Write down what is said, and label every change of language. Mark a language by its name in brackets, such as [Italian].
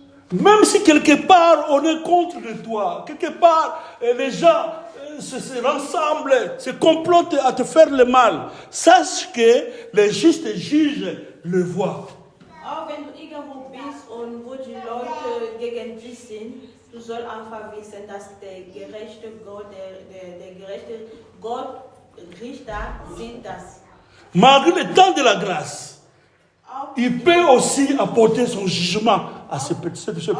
[French] Même si quelque part on est contre de toi, quelque part les gens se rassemblent, se complotent à te faire le mal, sache que les justes juges le voient. [German] Auch wenn du irgendwo bist und wo die Leute gegen dich sind, du sollst einfach wissen, dass der gerechte Gott, der gerechte Gott, Richter, sieht das. [French] Malgré le temps de la grâce, il peut aussi apporter son jugement à ces personnes.